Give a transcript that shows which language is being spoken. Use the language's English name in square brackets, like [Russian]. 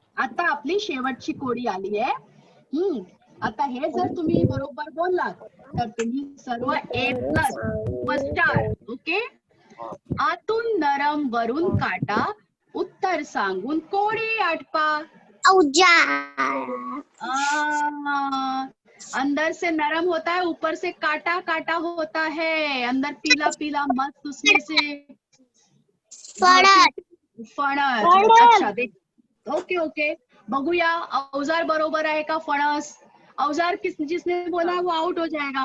[Marathi] आता आपली शेवटची कोडी आली आहे. आता हे जर तुम्ही बरोबर बोललात तर तुम्ही सर्व A+ स्टार. ओके. आतून नरम वरून काटा, उत्तर सांगून कोडी आटपा. औजार. [Hindi] अंदर से नरम होता है, ऊपर से काटा काटा होता है. अंदर पीला पीला मस्त, उसमें से [Marathi] फणस. [Hindi] फणस. अच्छा देख. Okay okay. [Marathi] बघूया औजार बरोबर आहे का फणस. [Hindi] औजार जिसने बोला वो आउट हो जाएगा.